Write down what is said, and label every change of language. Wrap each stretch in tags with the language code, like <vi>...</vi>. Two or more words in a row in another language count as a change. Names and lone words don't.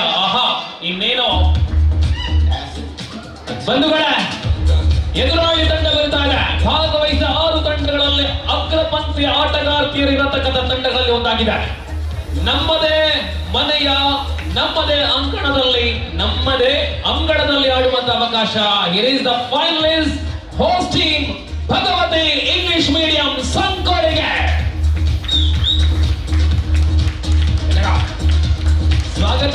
<kn>ಆಹಾ, ಇನ್ನೇನೋ ಬಂಧುಗಳೇ, ಎದುರಾಳಿ ತಂಡ ಬರ್ತಾ ಇದೆ. ಭಾಗವಹಿಸಿದ 6 ತಂಡಗಳಲ್ಲಿ ಅಗ್ರಪಂಕ್ತಿಯ ಆಟಗಾರ್ತಿಯರು ಇರತಕ್ಕಂಥ ತಂಡಗಳಲ್ಲಿ ಒಂದಾಗಿದೆ. ನಮ್ಮದೇ ಮನೆಯ ನಮ್ಮದೇ ಅಂಕಣದಲ್ಲಿ ನಮ್ಮದೇ ಅಂಗಣದಲ್ಲಿ ಆಡುವಂತ ಅವಕಾಶ.</kn> <en>Here is the finalist host team ಭಗವತಿ ಇಂಗ್ಲಿಷ್ ಮೀಡಿಯಂ</en> <kn>ಸಂಕೋಳಿಗೆ ಸ್ವಾಗತ.</kn>